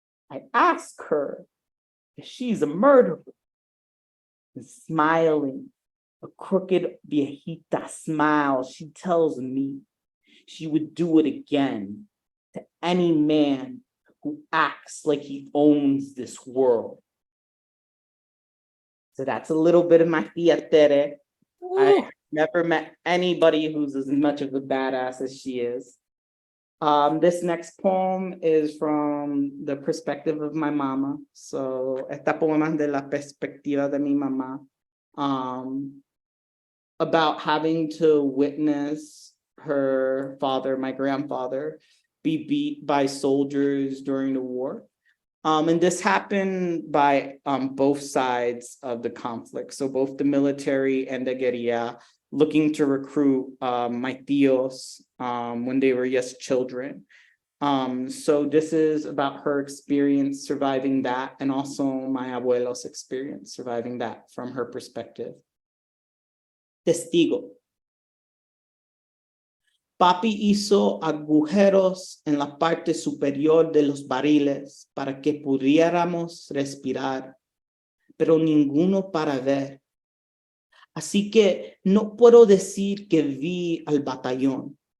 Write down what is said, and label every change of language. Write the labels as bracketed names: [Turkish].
[English] I ask her if she's a murderer, and smiling, a crooked viejita smile, she tells me she would do it again to any man who acts like he owns this world. So that's a little bit of my tia Tere. I never met anybody who's as much of a badass as she is. This next poem is from the perspective of my mama. [Spanish] So, esta poema es de la perspectiva de mi mamá. [English] About having to witness her father, my grandfather, be beat by soldiers during the war. And this happened by both sides of the conflict. So both the military and the guerrilla looking to recruit my tíos when they were just children. So this is about her experience surviving that, and also my abuelo's experience surviving that from her perspective. [Spanish] Testigo. Papi hizo agujeros en la parte superior de los barriles para que pudiéramos respirar, pero ninguno para ver. Así que no puedo decir que vi al batallón.